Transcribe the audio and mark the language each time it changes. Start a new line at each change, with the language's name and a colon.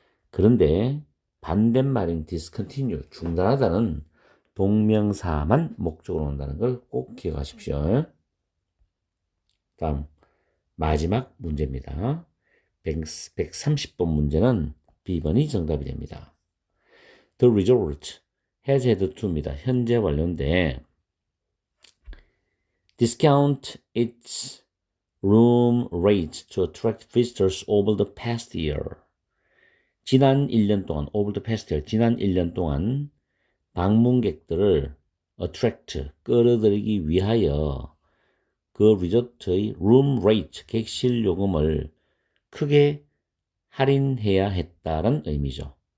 Korean: 그런데 반대말인 discontinue, 중단하다는 동명사만 목적으로 온다는 걸 꼭 기억하십시오. 다음 마지막 문제입니다. 130번 문제는 B번이 정답이 됩니다.
English: The resort has had to
Korean: 입니다. 현재 완료인데
English: discount its room rate to attract visitors over the past year.
Korean: 지난 1년 동안,
English: over the past year,
Korean: 지난 1년 동안 방문객들을 attract, 끌어들이기 위하여 그 리조트의 room rate, 객실 요금을 크게 할인해야 했다는 의미죠.